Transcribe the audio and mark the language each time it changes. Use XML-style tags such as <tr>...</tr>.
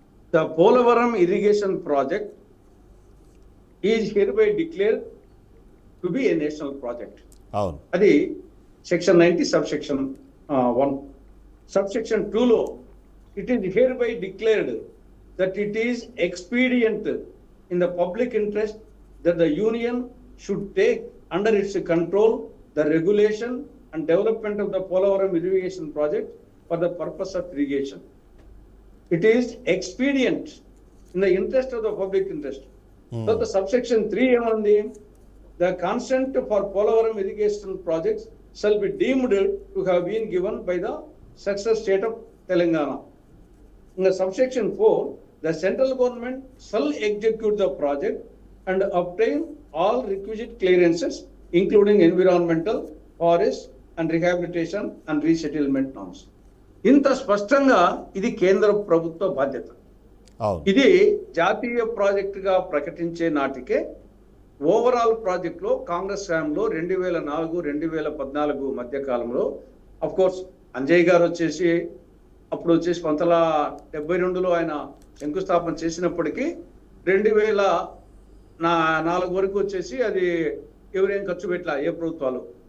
<en>The Polavaram irrigation project is hereby declared to be a national project.</en> <te>అది section 90 subsection 1.</te> <en>Subsection 2 it is hereby declared that it is expedient in the public interest that the union should take under its control the regulation and development of the Polavaram irrigation project for the purpose of irrigation. It is expedient in the interest of the public interest. So the subsection 3</en> <te>ఏమంది?</te> <en>The consent for Polavaram irrigation projects shall be deemed to have been given by the successor state of Telangana. In the subsection 4, the central government shall execute the project and obtain all requisite clearances including environmental, forest and rehabilitation and resettlement norms.</en> <te>ఇంత స్పష్టంగా ఇది కేంద్ర ప్రభుత్వ బాధ్యత. ఇది జాతీయ ప్రాజెక్టుగా ప్రకటించే నాటికే ఓవరాల్ ప్రాజెక్టులో కాంగ్రెస్ హయాంలో 2004-2014 మధ్య కాలంలో అఫ్ కోర్స్ అంజయ్ గారు వచ్చేసి అప్పుడు వచ్చేసి 1972లో ఆయన శంకుస్థాపన చేసినప్పటికీ 2004 వరకు వచ్చేసి అది ఎవరేం ఖర్చు పెట్టలా ఏ ప్రభుత్వాలు.</te>